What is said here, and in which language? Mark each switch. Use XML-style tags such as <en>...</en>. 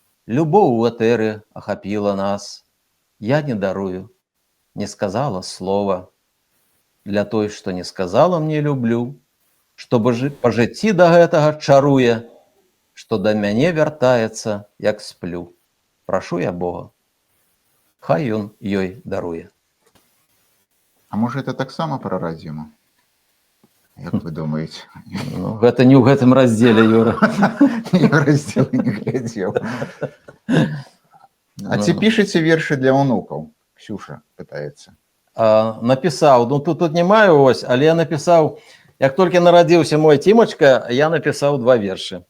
<be>Любоў у этэры ахапіла нас. Я не дарую, не сказала слова. Для той, што не сказала мне люблю, што па жыцці да гэтага чаруе, што да мяне вяртаецца, як сплю. Прашу я Бога, хай ён ёй даруе.</be> <ru>А может, это таксама про радзіму?</ru> <be>Як вы думаете? Ну, гэта не ў гэтым раздзеле, Юра. Я раздзел не глядзеў. А ці пішаце вершы для ўнукаў? Ксюша пытаецца. Напісаў, ну тут не маю ось, але я напісаў, як толькі нарадзіўся мой Тімачка, я напісаў 2 вершы.</be>